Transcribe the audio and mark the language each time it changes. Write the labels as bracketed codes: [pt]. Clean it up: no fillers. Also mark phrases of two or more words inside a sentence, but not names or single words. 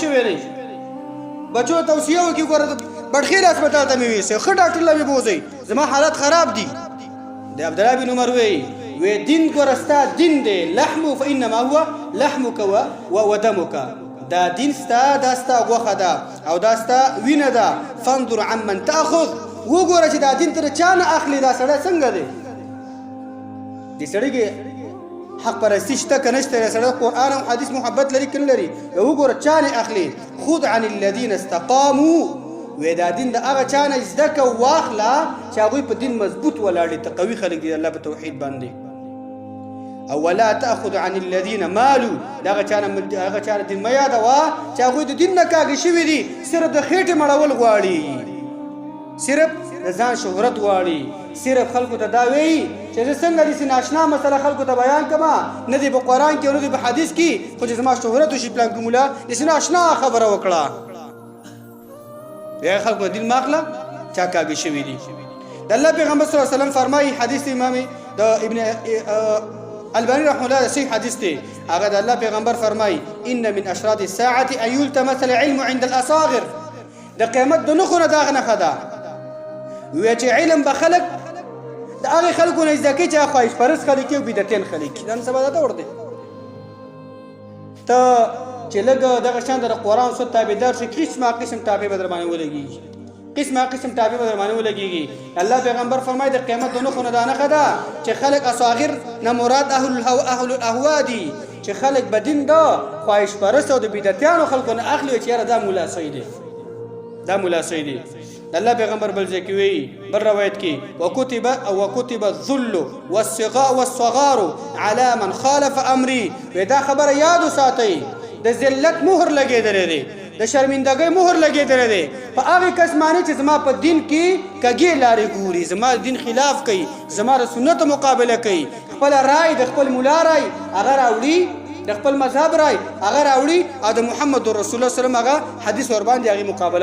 [ps] شوی دی بچو توصیه وکړي ګوره بډخیر هسپتال ته مې ویسئ ښه ډاکټر له مې بوځئ زما حالت خراب دي د عبدالله بن عمر وی دین ګوره ستا دین دی [ar] لحمو فانما هو لحمک ودمک [ps] دا دین ستا دا ستا غوښه ده او دا ستا وینه ده [ar] فانظر عمن تاخذ [ps] وګوره چې دا دین ته چا نه اخلي دا سړی څنګه دی دې سړي کې حق پرستی شته که نشته سړی قرآن او حدیث محبت لري که نه لري وګوره چا نه اخلي [ar] خذ عن الذین استقاموا [ps] وی دا دین د هغه چا نه زده که واخله چې هغوی په دین مضبوط ولاړ دي تقوي خلک دي الله په توحید باندې او [ar] ولا تاخذ عن الذين مالوا [ps] دا هغه چا نه دین مه یادوه چې هغوی د دین نه کاږه شوي دي صرف د خېټې مړول غواړي صرف د ځان شهرت غواړي صرف خلکو ته دا وایي چې زه څنګه داسې ناشنا مسله خلکو ته بیان کړم نه دی په قرآن کې او نه دی په حدیث کې خو چې زما شهرت وشي پلان کې مولا داسې ناشنا خبره وکړه بیا خلکو دین مه اخله چا کاږه شوي دي د الله پیغمبر [ar] صلی الله علیه وسلم [ps] فرمایي حدیث امام د ابن الباني [ar] رحمه الله [ps] صحیح حدیث دی هغه د الله پیغمبر فرمایي [ar] ان من اشراط الساعه ان يلتمس العلم عند الاصاغر [ps] د قیامت د نښو نه دا هغه نښه ده وی چې علم به خلک د هغې خلکو نه زده کوي چې هغه خواهش پرست خلک او بدعتین خلک نن سبا دا دور دی ته چې لږ دغه شان د قرآن سنت تابعدار شي قسمه قسم تابع به در باندې ولګېږي قسمه قسم تابع به در باندې ولګېږي الله پیغمبر فرمایي د قیامت د نښو نه دا نښه ده چې خلک اصاغر نه مراد [ar] اهل الاهوا [ps] دي چې خلک به دین د خواهش پرست او د بدعتیانو خلکو نه اخلي چې یاره دا ملا صحیح دی دا ملا صحیح دی الله پیغمبر بل ځای کې وی بل روایت کې [ar] وکتب الذل والصغار على من خالف امري [ps] دا خبره یاد ساتئ د ذلت مهر لګېدلی دی د شرمندګۍ مهر لګېدلی دی په هغې کس معنی چې زما په دین کې کږې لارې ګوري زما د دین خلاف کوي زما د سنتو مقابله کوي خپله رای د خپل ملا رای هغه راوړي د خپل مذهب رای هغه راوړي او د محمد رسول الله سلم هغه حدیث ورباندې هغې مقابله